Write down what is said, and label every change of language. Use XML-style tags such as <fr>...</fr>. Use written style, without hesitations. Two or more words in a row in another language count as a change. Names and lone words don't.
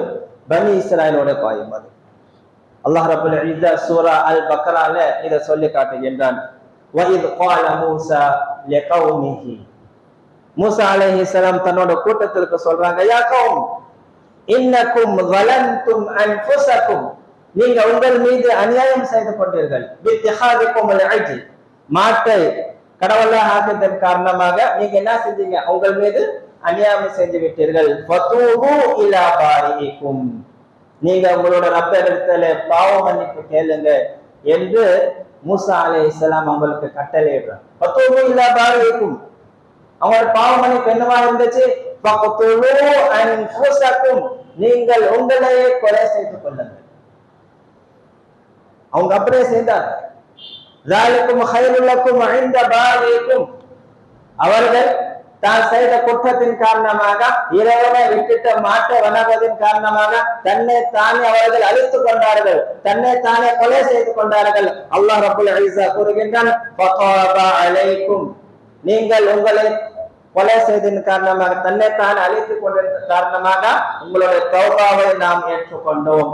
<ta>பனி இஸ்ராயலோட பாவம். அது அல்லாஹ்</ta> <ar>رب العزة</ar> <ta>சூரா அல் பக்ரால இத சொல்லி காட்டுகின்றான்.</ta> <ar>وإذ قال موسى لقومه,</ar> <ta>மூஸா அலைஹிஸ்ஸலாம் தன்னோட கூட்டத்திற்கு சொல்றாங்க,</ta> <ar>يا قوم إنكم ظلمتم أنفسكم,</ar> <ta>நீங்க உங்கள் மீது அநியாயம் செய்து கொண்டீர்கள்.</ta> <ar>باتخاذكم العجل,</ar> <ta>மாட்டை கடவுளாக ஆக்கியதன் காரணமாக நீங்க என்ன செஞ்சீங்க, உங்கள் மீது அநியாயம் செஞ்சு விட்டீர்கள்.</ta> <ar>فتوبوا إلى بارئكم,</ar> <ta>நீங்க உங்களோட ரப்பிடத்துல பாவ மன்னிப்பு கேளுங்க என்று மூஸா அலைஹிஸ்ஸலாம் அவங்களுக்கு கட்டளையிடுறாங்க.</ta> <ar>فتوبوا إلى بارئكم,</ar> <ta>அவங்களோட பாவ மன்னிப்பு என்னவா இருந்துச்சு?</ta> <ar>فاقتلوا أنفسكم,</ar> <ta>நீங்கள் உங்களையே கொலை செய்து கொள்ளுங்கள். அவங்க அப்படியே செய்தாங்க.</ta> <ar>ذَلِكُمْ خَيْرٌ لَكُمْ عِنْدَ بَارِئِكُمْ,</ar> <ta>அவர்கள் தான் செய்த குற்றத்தின் காரணமாக, இறைவனை விட்டுட்டு மாட்டை வணங்குவதன் காரணமாக தன்னை தானே அவர்கள் அழித்துக் கொண்டார்கள், தன்னை தானே கொலை செய்து கொண்டார்கள். அல்லாஹ்</ta> <ar>رب العزة</ar> <ta>கூறுகின்றான்,</ta> <ar>فتاب عليكم,</ar> <ta>நீங்கள் உங்களை கொலை செய்ததன் காரணமாக, தன்னை தான் அழித்துக் கொண்டதன் காரணமாக உங்களுடைய தௌபாவை நாம் ஏற்றுக்கொண்டோம்.</ta>